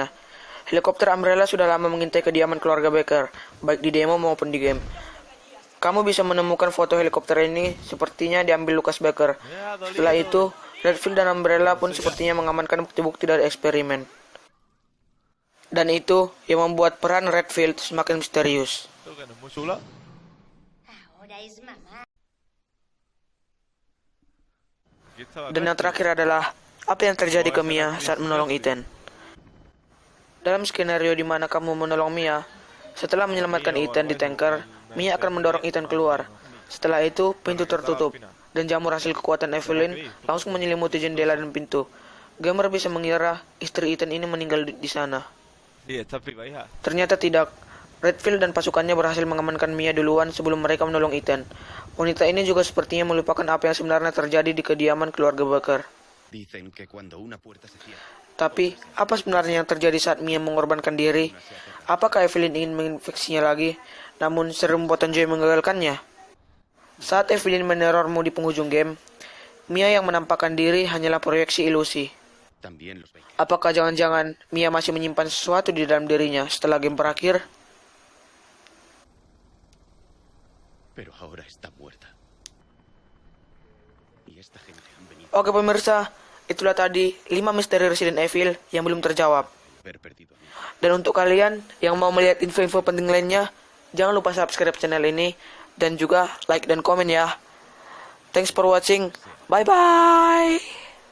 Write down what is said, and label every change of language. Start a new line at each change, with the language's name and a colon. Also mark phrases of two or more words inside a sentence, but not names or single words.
Indonesian: Helikopter Umbrella sudah lama mengintai kediaman keluarga Baker, baik di demo maupun di game. Kamu bisa menemukan foto helikopter ini sepertinya diambil Lucas Baker. Setelah itu, Redfield dan Umbrella pun sepertinya mengamankan bukti-bukti dari eksperimen. Dan itu yang membuat peran Redfield semakin misterius.
Spanish: Esto que no es muy chula. Aquí estaba
Indonesian: Dan yang terakhir adalah, apa yang terjadi ke Mia saat menolong Ethan? Dalam skenario di mana kamu menolong Mia, setelah menyelamatkan Ethan di tanker, Mia akan mendorong Ethan keluar. Setelah itu, pintu tertutup, dan jamur hasil kekuatan Evelyn langsung menyelimuti jendela dan pintu. Gamer bisa mengira istri Ethan ini meninggal di sana.
Spanish: Sí, está viva, hija.
Indonesian: Ternyata tidak. Redfield dan pasukannya berhasil mengamankan Mia duluan sebelum mereka menolong Ethan. Wanita ini juga sepertinya melupakan apa yang sebenarnya terjadi di kediaman keluarga Baker.
Spanish: Dicen que cuando una puerta se cierra,
Indonesian: Tapi, apa sebenarnya yang terjadi saat Mia mengorbankan diri? Apakah Evelyn ingin menginfeksinya lagi, namun serum buatan Joy menggagalkannya? Saat Evelyn menerormu di penghujung game, Mia yang menampakkan diri hanyalah proyeksi ilusi.
Spanish: también los Baker.
Indonesian: Apakah jangan-jangan Mia masih menyimpan sesuatu di dalam dirinya setelah game berakhir?
Spanish: Pero ahora está muerta. Y esta gente han venido
Indonesian: Oke pemirsa, itulah tadi 5 misteri Resident Evil yang belum terjawab.
Spanish: a haber perdido a mí.
Indonesian: Dan untuk kalian yang mau melihat info-info penting lainnya, jangan lupa
English: subscribe channel
Indonesian: ini dan juga like dan komen ya.
English: Thanks for watching. Bye bye.